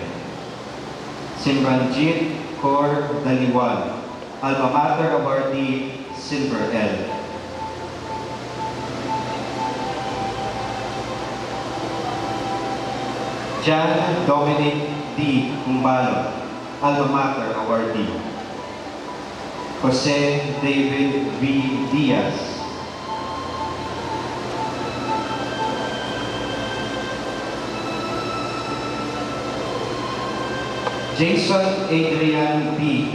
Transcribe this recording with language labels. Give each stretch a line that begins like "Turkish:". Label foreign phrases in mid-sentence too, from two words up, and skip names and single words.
English: Simranjit Kaur Daliwal, Alma Mater awardee, Silver L. Jan Dominic D. Kumbalo, Alma Mater awardee. Jose David V. Diaz. Jason Adrian B.